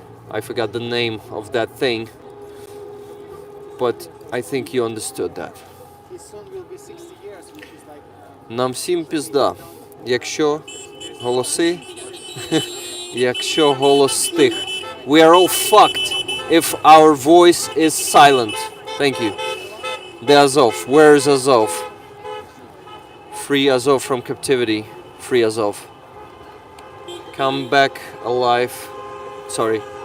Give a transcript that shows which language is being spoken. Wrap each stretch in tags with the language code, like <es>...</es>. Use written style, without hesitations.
<en>I forgot the name of that thing, but I think you understood that. His son will be 60 years, which is like</en> <uk>Нам всім пізда. Якщо голоси, якщо голос стих.</uk> <en>We are all fucked if our voice is silent. Thank you. The Azov. Where is Azov? Free Azov from captivity. Free Azov. Come back alive. Sorry.</en>